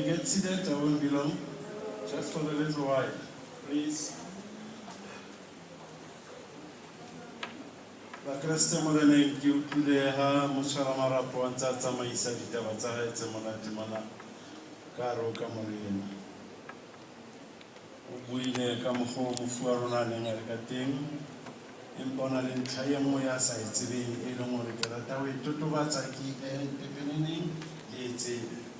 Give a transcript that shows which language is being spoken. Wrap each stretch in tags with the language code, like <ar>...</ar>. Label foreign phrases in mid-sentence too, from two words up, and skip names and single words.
<en>seated, I won't be long. Just for a little while, please.</en> <st>Bakreste Morane ke utlwile ha motshwara marapo a ntse a tsamaisa ditaba tsa hae tse monate mona ka hare ho kamore ena. O buile ka mokgwa o mofu wa rona a neng a le ka teng, empa o na le ntlha e nngwe ya sa e tsebeng e leng hore ke rata ho e totobatsa ke e behe pepeneneng le e tsebe.</st>